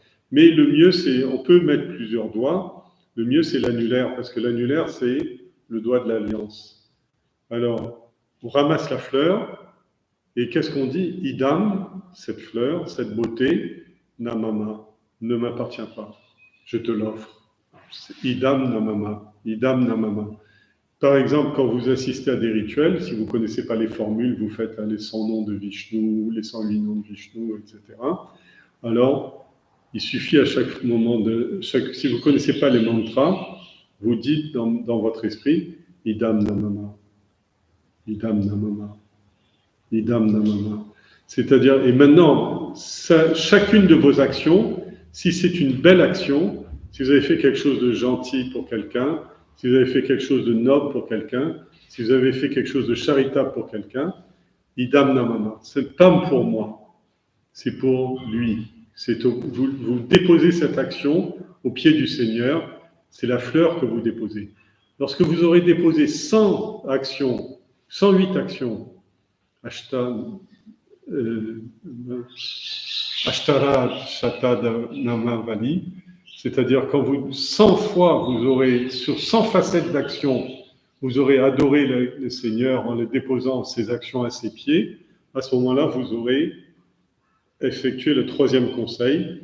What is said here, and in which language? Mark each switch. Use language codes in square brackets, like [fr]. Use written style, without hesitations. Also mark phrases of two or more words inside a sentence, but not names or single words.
[fr] Mais le mieux, c'est, on peut mettre plusieurs doigts. Le mieux, c'est l'annulaire, parce que l'annulaire, c'est le doigt de l'alliance. Alors, on ramasse la fleur, et qu'est-ce qu'on dit? Idam, cette fleur, cette beauté, namama, ne m'appartient pas. Je te l'offre. [sa] इदं न मम, इदं न मम. [fr] Par exemple, quand vous assistez à des rituels, si vous ne connaissez pas les formules, vous faites les 100 noms de Vishnu, les 108 noms de Vishnu, etc. Alors, il suffit à chaque moment si vous ne connaissez pas les mantras, vous dites dans votre esprit, [sa] इदं न मम, इदं न मम, इदं न मम. [fr] C'est-à-dire, et maintenant, chacune de vos actions, si c'est une belle action, si vous avez fait quelque chose de gentil pour quelqu'un, si vous avez fait quelque chose de noble pour quelqu'un, si vous avez fait quelque chose de charitable pour quelqu'un, [sa] इदं न मम. [fr] C'est pas pour moi, c'est pour lui. Vous déposez cette action au pied du Seigneur, c'est la fleur que vous déposez. Lorsque vous aurez déposé 100 actions, 108 actions, [sa] अष्टोत्तर शत नामावली, [fr] c'est-à-dire quand 100 fois, vous aurez, sur 100 facettes d'action, vous aurez adoré le Seigneur en le déposant ses actions à ses pieds, à ce moment-là, vous aurez effectué le troisième conseil.